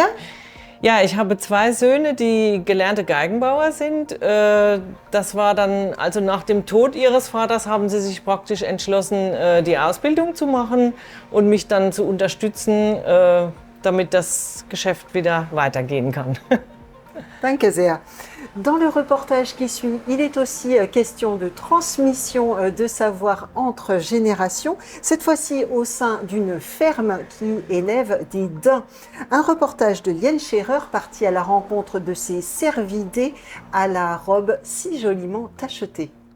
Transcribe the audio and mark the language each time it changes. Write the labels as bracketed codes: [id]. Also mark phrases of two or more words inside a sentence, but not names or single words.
[de] Ja, ich habe zwei Söhne, die gelernte Geigenbauer sind. Das war dann, also nach dem Tod ihres Vaters haben sie sich praktisch entschlossen, die Ausbildung zu machen und mich dann zu unterstützen, damit das Geschäft wieder weitergehen kann. Danke sehr. [fr] Dans le reportage qui suit, il est aussi question de transmission de savoir entre générations, cette fois-ci au sein d'une ferme qui élève des daims. Un reportage de Liane Scherer parti à la rencontre de ces cervidés à la robe si joliment tachetée.